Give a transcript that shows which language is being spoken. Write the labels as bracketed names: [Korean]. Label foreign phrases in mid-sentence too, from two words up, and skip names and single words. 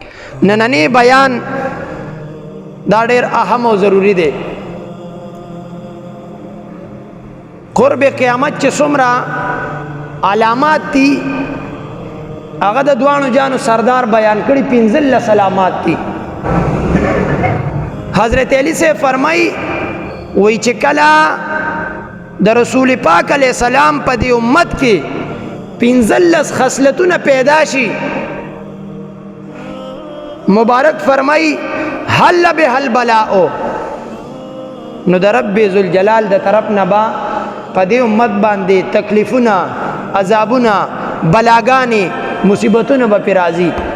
[Pashto] نننی بیان دا ډیر اهم او ضروری دی. قرب قیامت چې څومره علامات دي هغه د دوانو جانو سردار بیان کړي 15 علامات دي. حضرت علی سے فرمائی وی چې کله د رسول پاک علیہ السلام په دې امت کې 15 خصلتونه پیدا شي مبارک فرمائی [Arabic] حل به البلاء [Pashto] نو د رب ذوالجلال د طرف نه با په دې امت باندې تکلیفونه عذابونه بلاګانې مصیبتونه به پې راځي